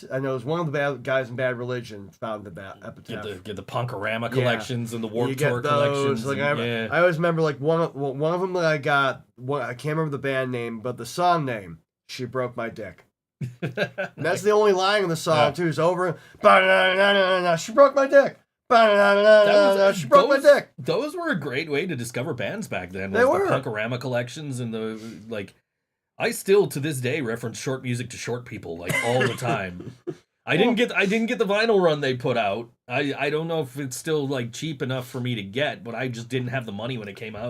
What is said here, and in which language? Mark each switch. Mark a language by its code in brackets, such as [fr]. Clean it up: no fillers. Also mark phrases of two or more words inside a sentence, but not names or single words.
[en] I know it was one of the bad guys in Bad Religion founded that Epitaph. get the Punkorama collections and the You Warped get Tour those. collections. Like and- I always remember like one of them that I got. I can't remember the band name, but the song name. She broke my dick. And that's the only line in the song Yeah. too. It's over. Ba-na-na-na-na-na, she broke my dick. Ba-na-na-na-na-na, she broke my dick. Those were a great way to discover bands back then. They was were. the Punkorama collections and the like. I still to this day reference short music to short people like all the time. I didn't get the vinyl run they put out. I don't know if it's still like cheap enough for me to get, but I just didn't have the money when it came out.